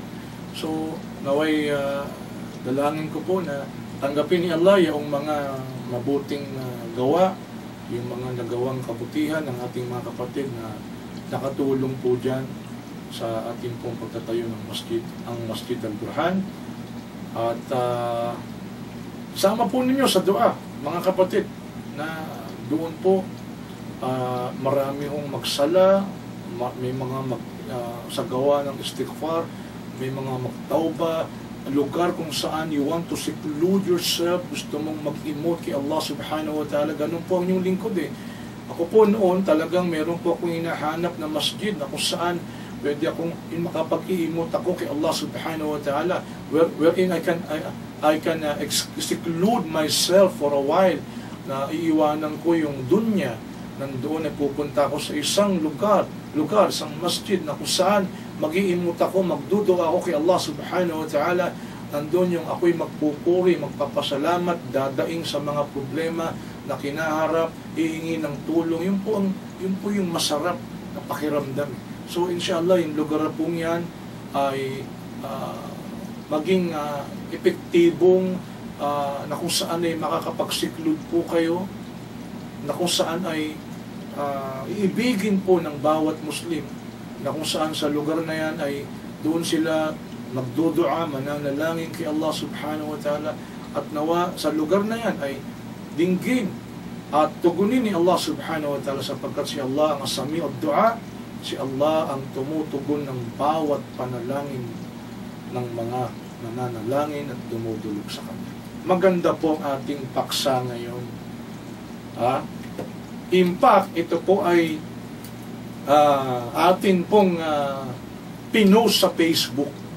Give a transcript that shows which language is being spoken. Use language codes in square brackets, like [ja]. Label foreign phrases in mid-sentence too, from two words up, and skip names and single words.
[tl] So, naway dalangin ko po na tanggapin ni Allah yung mga mabuting gawa, yung mga nagawang kabutihan ng ating mga kapatid na nakatulong po dyan sa ating pong pagtatayo ng masjid, ang Masjid Al-Burhan. At sama po ninyo sa dua, mga kapatid, na doon po marami hong magsala, may mga sa gawa ng istighfar, may mga magtauba, lugar kung saan [en] you want to seclude yourself, [tl] gusto mong mag-emote kay Allah [ar] سبحانه وتعالى. [tl] Ganun po ang inyong lingkod eh. Ako po noon talagang meron po akong hinahanap na masjid na kung saan pwede akong makapag-i-emote ako kay Allah [ar] سبحانه وتعالى, [en] wherein I can seclude myself for a while, [tl] na iiwanan ko yung dunya. Nandoon ay pupunta ako sa isang lugar, isang masjid na kung saan mag-iimot ako, magdudo ako kay Allah [ar] سبحانه وتعالى. [tl] Nandoon yung ako'y magpupuri, magpapasalamat, dadaing sa mga problema na kinaharap, ihingi ng tulong. Yun po yung masarap na pakiramdam. So inshallah, yung lugar pong yan ay maging epektibong na kung saan ay makakapagsiklud po kayo, na kung saan ay iibigin po ng bawat Muslim, na kung saan sa lugar na yan ay doon sila magdudua, mananalangin kay Allah [ar] سبحانه وتعالى, [tl] at nawa sa lugar na yan ay dinggin at tugunin ni Allah [ar] سبحانه وتعالى, [tl] sapagkat si Allah ang asami at dua, si Allah ang tumutugon ng bawat panalangin ng mga nananalangin at dumudulog sa Kanya. Maganda po ang ating paksa ngayon. [en] In fact, [tl] ito po ay atin pong pinost sa Facebook.